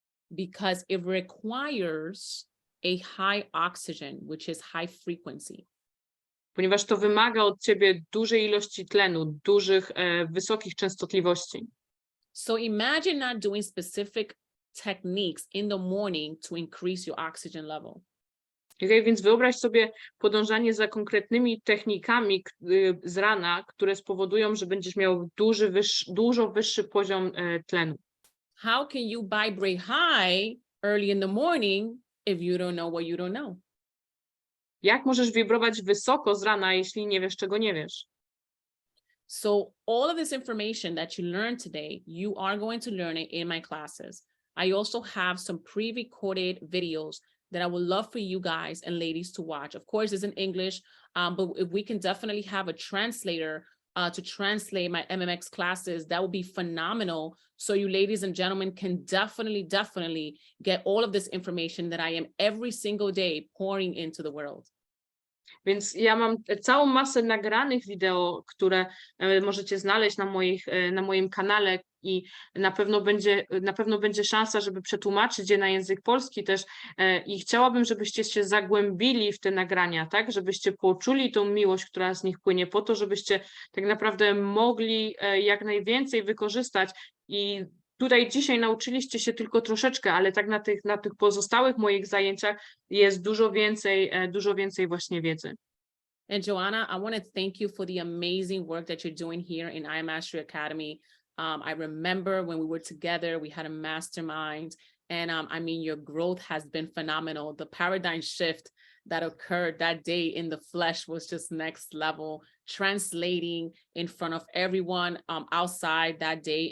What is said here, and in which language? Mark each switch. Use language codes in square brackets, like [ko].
[en] Because it requires a high oxygen, which is high frequency. [pl] Ponieważ to wymaga od ciebie dużej ilości tlenu, wysokich częstotliwości. [en] So imagine not doing specific techniques in the morning to increase your oxygen level. [pl] Okay, więc wyobraź sobie podążanie za konkretnymi technikami z rana, które spowodują, że będziesz miał dużo wyższy poziom tlenu. [en] How can you vibrate high early in the morning if you don't know what you don't know? [pl] Jak możesz wibrować wysoko z rana, jeśli nie wiesz, czego nie wiesz? [en] So all of this information that you learned today, you are going to learn it in my classes. I also have some pre-recorded videos that I would love for you guys and ladies to watch. Of course, it's in English, but if we can definitely have a translator to translate my MMX classes, that would be phenomenal. So you ladies and gentlemen can definitely get all of this information that I am every single day pouring into the world. [pl] Więc ja mam całą masę nagranych wideo, które możecie znaleźć na moim kanale i na pewno będzie szansa, żeby przetłumaczyć je na język polski też i chciałabym, żebyście się zagłębili w te nagrania, tak, żebyście poczuli tą miłość, która z nich płynie, po to, żebyście tak naprawdę mogli jak najwięcej wykorzystać i tutaj dzisiaj nauczyliście się tylko troszeczkę, ale tak na tych pozostałych moich zajęciach jest dużo więcej właśnie wiedzy. [en] And Joanna, I want to thank you for the amazing work that you're doing here in I Mastery Academy. I remember when we were together, we had a mastermind, and I mean, your growth has been phenomenal. The paradigm shift that occurred that day in the flesh was just next level, translating in front of everyone outside that day.